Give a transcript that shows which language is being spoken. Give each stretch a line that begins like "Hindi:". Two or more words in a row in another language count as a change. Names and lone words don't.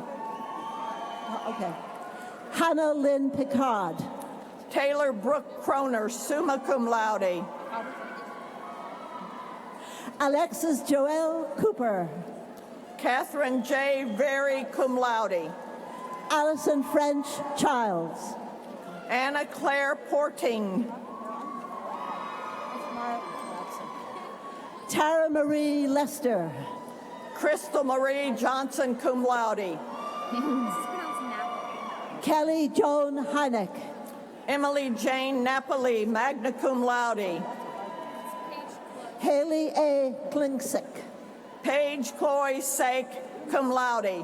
English: Okay. Hannah Lynn Picard.
Latin: Taylor Brooke Croner, summa cum laude.
English: Alexis Joelle Cooper. Catherine J. Very,
Latin: cum laude.
English: Alison French Childs. Anna Claire Porting. Tara Marie Lester. Crystal Marie Johnson,
Latin: cum laude.
English: Kelly Joan Heineck. Emily Jane Napoli,
Latin: magna cum laude.
English: Haley A. Klinksick.
Latin: Paige Chloe Sake, cum laude.